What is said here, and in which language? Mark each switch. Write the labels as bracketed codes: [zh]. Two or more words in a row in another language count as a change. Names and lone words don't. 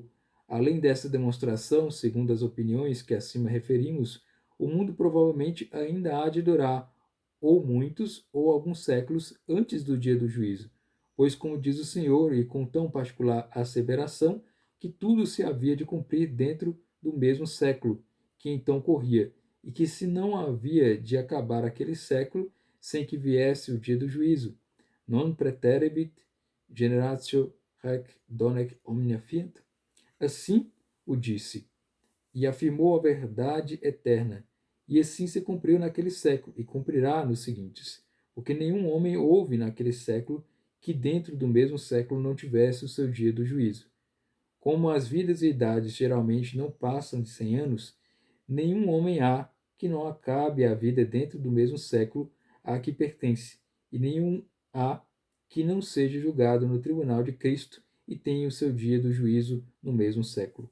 [pt] Além dessa demonstração, segundo as opiniões que acima referimos, o mundo provavelmente ainda há de durar, ou muitos ou alguns séculos antes do dia do juízo, pois, como diz o Senhor, e com tão particular asseveração, que tudo se havia de cumprir dentro do mesmo século que então corria, e que se não havia de acabar aquele século sem que viesse o dia do juízo. [la] Non praeterebit generatio haec donec omnia fiat. [pt] Assim o disse, e afirmou a verdade eterna, e assim se cumpriu naquele século, e cumprirá nos seguintes, porque nenhum homem houve naquele século que dentro do mesmo século não tivesse o seu dia do juízo. Como as vidas e idades geralmente não passam de 100 anos, nenhum homem há que não acabe a vida dentro do mesmo século a que pertence, e nenhum há que não seja julgado no tribunal de Cristo e tenha o seu dia do juízo no mesmo século.